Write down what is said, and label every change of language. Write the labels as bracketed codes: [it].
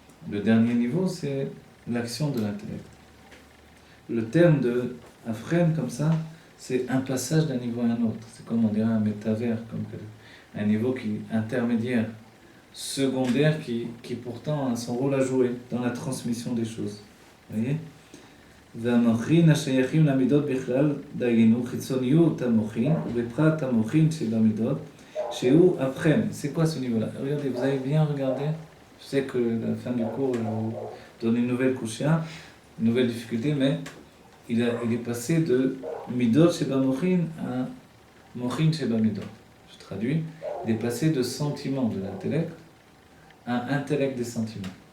[fr] Le dernier niveau, c'est l'action de l'intellect. Le terme de Afren, comme ça, c'est un passage d'un niveau à un autre. C'est comme on dirait un métavers, comme un niveau intermédiaire, secondaire, qui pourtant a son rôle à jouer dans la transmission des choses. Vous voyez ? [he] והמוחין השייכים למידות בכלל, דהיינו חיצוניות המוחין ובפרט המוחין שבמידות, שהוא אבחן. [fr] C'est quoi ce niveau-là ? Regardez, vous avez bien regardé. Je sais que la fin du cours, je vous donne une nouvelle kushia, une nouvelle difficulté, mais il est passé de [he] midot sheba mochin [fr] à [he] mochin sheba midot. [fr] Je traduis. Il est passé de sentiment de l'intellect à intellect des sentiments.